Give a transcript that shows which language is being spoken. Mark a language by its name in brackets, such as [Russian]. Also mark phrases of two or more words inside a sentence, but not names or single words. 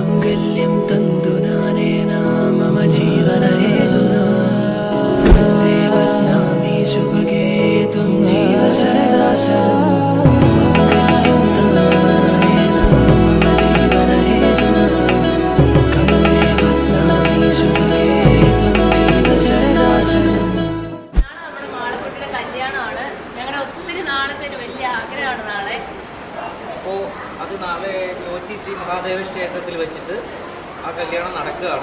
[Sanskrit] मङ्गल्यं तन्तु नानेन मम जीवनहेतुना कन्दे बध्नामि शुभगे त्वं जीव सदा शतम् मङ्गल्यं तन्तु नानेन मम जीवनहेतुना कन्दे बध्नामि शुभगे त्वं जीव सदा शतम्. [Malayalam] അപ്പോൾ അത് നാളെ ചോറ്റി ശ്രീ മഹാദേവ ക്ഷേത്രത്തിൽ വെച്ചിട്ട് ആ കല്യാണം നടക്കുകയാണ്.